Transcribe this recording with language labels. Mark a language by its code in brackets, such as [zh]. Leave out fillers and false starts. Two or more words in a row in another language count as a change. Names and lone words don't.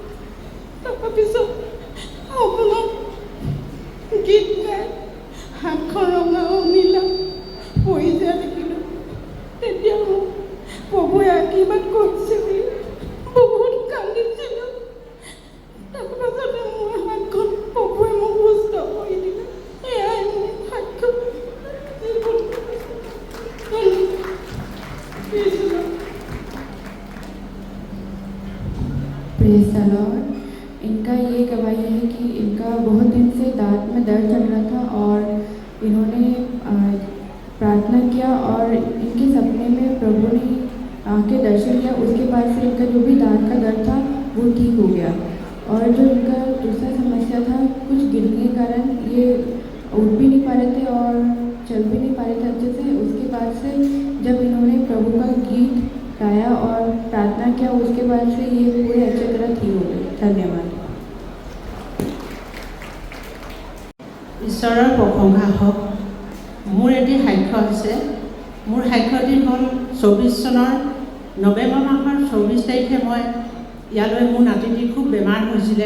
[as] তাৰপিছত অকণমান গীত গাই হাতখন ৰঙা নীলা পৰি যোৱা দেখিলোঁ। তেতিয়া মোক প্ৰভুৱে আশীৰ্বাদ কৰিছে বুলি বহুত কান্দিছিলোঁ। তাৰপাছতে মোৰ হাতখন প্ৰভুৱে মোক সুস্থ কৰি দিলে। এয়াই মোৰ সাক্ষ্য। [en] praise the Lord. [hi] इनका ये गवाही है कि इनका बहुत दिन से दांत में दर्द चल रहा था और इन्होंने प्रार्थना किया और इनके सपने में प्रभु ने आके दर्शन किया। उसके बाद से इनका जो भी दांत का दर्द था वो ठीक हो गया। और जो इनका दूसरा समस्या था, कुछ गिरने के कारण ये उठ भी नहीं पा रहे थे और चल भी नहीं पा रहे थे अच्छे से। उसके बाद से जब इन्होंने प्रभु का गीत गाया और प्रार्थना किया, उसके बाद से ये पूरे अच्छी तरह ठीक हो गए। धन्यवाद। [as] ঈশ্বৰৰ প্ৰশংসা হওক। মোৰ এটি সাক্ষ্য আছে। মোৰ সাক্ষ্যটি হ'ল 24 চনৰ নৱেম্বৰ মাহৰ 24 তাৰিখে মই ইয়ালৈ মোৰ নাতিটিৰ খুব বেমাৰ হৈছিলে।